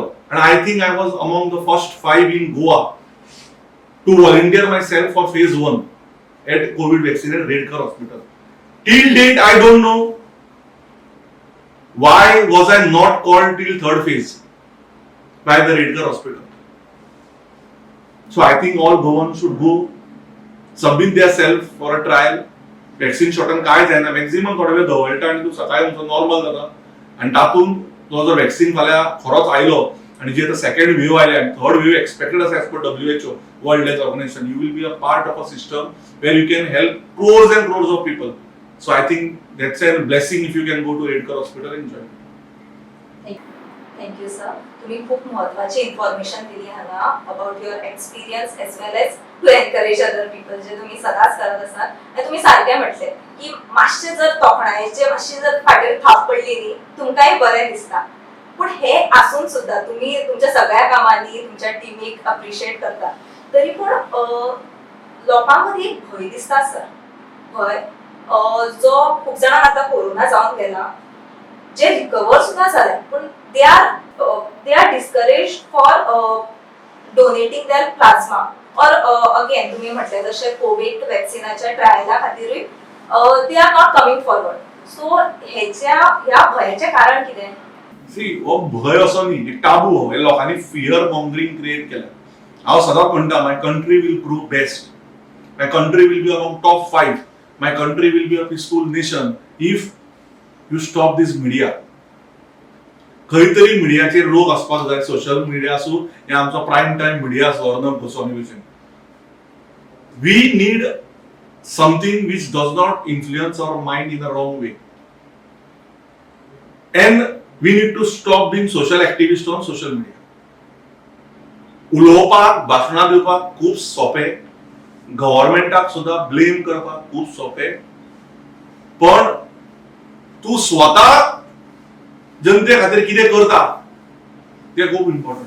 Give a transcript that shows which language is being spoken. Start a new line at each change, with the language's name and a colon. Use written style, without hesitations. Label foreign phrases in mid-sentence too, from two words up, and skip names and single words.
English: and I think I was among the first 5 in Goa to volunteer myself for phase 1 at Covid vaccine at Redkar Hospital. till date I don't know why was I not called till third phase by the Redcar Hospital. So I think all Goans should go, submit their self for a trial. Vaccine shot
Konkani: काय जायना, मॅक्झिमम थोडे वेळ धवळटा आणि तू सकाळी तुमचं नॉर्मल जाता आणि तातून तो जर वॅक्सीन फाल्यां खरोच आयलो आणि जे
English: second wave
Konkani: आयले आणि
English: third wave expected
Konkani: आसा
English: as per WHO World Health Organization, you will be a part of a system where you can help crores and crores of people. So I think that's a blessing if you can go to Redcar Hospital and join. Thank you sir.
Konkani: तुम्ही खूप महत्वाची इन्फॉर्मेशन दिली हांगा
English: about your experience as well as to encourage other people
Konkani: जे तुम्ही सदांच करत आसात. आनी तुम्ही सारकें म्हटलें की मातशें जर तोखणायेचे मातशी जर फाटीर थाप पडली न्ही तुमकांय बरें दिसता. पूण हे आसून सुद्दां तुम्ही तुमच्या सगळ्या कामांनी तुमच्या टीमीक अप्रिशिएट करता तरी पूण लोकांमध्ये एक भंय दिसता सर. भंय जो खूप जाणांक आता कोरोना जावन गेला, जे रिकवर सुद्धा झाले पण
English: they are discouraged for donating their plasma or again
Konkani: तुम्ही म्हटले जसे कोविड वॅक्सिनाच्या ट्रायला खातीरूय
English: they are not coming forward.
Konkani: सो ह्या भयाचे कारण कितें? सी हो भय असो न्ही, एक टाबू हो, हे लोकांनी
English: fear mongering create
Konkani: केला. हांव सदांच म्हणटा
English: my country will prove best, my country will be among top 5, my country will be a peaceful nation if you stop this media.
Konkani: खंय तरी मिडियाचेर रोग आसपाक जाय,
English: social media
Konkani: आसूं हे आमचो
English: prime time
Konkani: मिडिया आसूं अर्नब गोस्वामी भशेन.
English: we need something which does not influence our mind in a wrong way. And we need to stop being social activists on social media.
Konkani: उलोवपाक, भाशणां दिवपाक खूब सोंपें, गव्हर्नमेंटाक सुद्धा ब्लेम करपाक खूप सोपे, पण तू स्वतः जनते खातीर कितें करता ते खूप इम्पॉर्टंट.